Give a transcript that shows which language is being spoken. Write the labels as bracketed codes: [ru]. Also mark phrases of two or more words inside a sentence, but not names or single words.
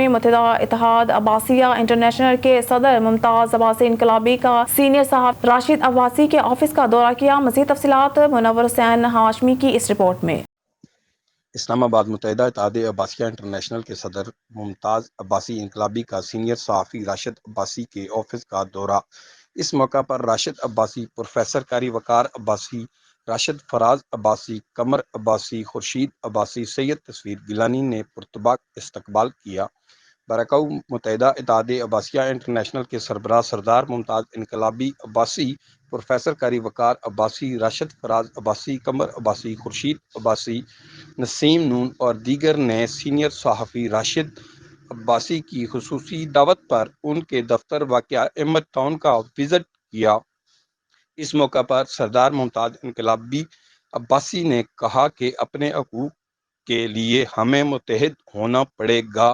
[ur] متحدہ اتحاد عباسیہ انٹرنیشنل کے صدر ممتاز عباسی انقلابی کا سینیئر صاحب راشد عباسی کے آفس کا دورہ کیا. مزید تفصیلات منور حسین ہاشمی کی اس رپورٹ میں. اسلام آباد متحدہ اتحاد عباسیہ انٹرنیشنل کے صدر ممتاز عباسی انقلابی کا سینیئر صحافی راشد عباسی کے آفس کا دورہ. اس موقع پر راشد عباسی، پروفیسر قاری وقار عباسی، راشد فراز عباسی، قمر عباسی، خورشید عباسی، سید تصویر گیلانی نے پرتپاک استقبال کیا. برکاؤ متحدہ اتحاد عباسیہ انٹرنیشنل کے سربراہ سردار ممتاز انقلابی عباسی، پروفیسر قاری وقار عباسی، راشد فراز عباسی، قمر عباسی، خورشید عباسی, نسیم نون اور دیگر نے سینیئر صحافی راشد عباسی کی خصوصی دعوت پر ان کے دفتر واقع احمد ٹاؤن کا وزٹ کیا. اس موقع پر سردار ممتاز انقلابی عباسی نے کہا کہ اپنے حقوق کے لیے ہمیں متحد ہونا پڑے گا.